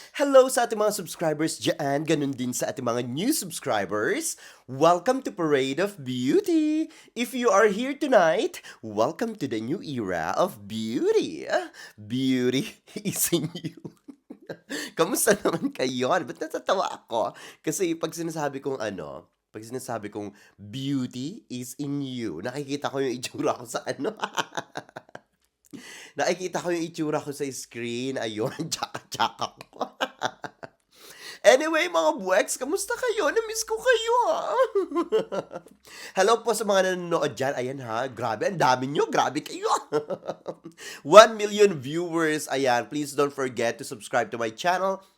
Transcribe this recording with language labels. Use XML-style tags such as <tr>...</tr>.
<tl>Hello sa ating mga subscribers dyan. Ganun din sa ating mga</tl> <en>new subscribers. Welcome to Parade of Beauty! If you are here tonight, welcome to the new era of beauty. Beauty is in you.</en> <tl>Kamusta naman kayo? Ba't natatawa ako? Kasi pag sinasabi kong</tl> <en>beauty is in you,</en> <tl>nakikita ko yung itsura ko sa nakikita ko yung itsura ko sa screen. Ayun, tsaka-tsaka ko. Anyway, mga buweks, kamusta kayo? Na-miss ko kayo, ha? Hello po sa mga nanonood dyan. Ayan, ha? Grabe, ang dami nyo. Grabe kayo.</tl> <en>1 million viewers. Ayan, please don't forget to subscribe to my channel.</en>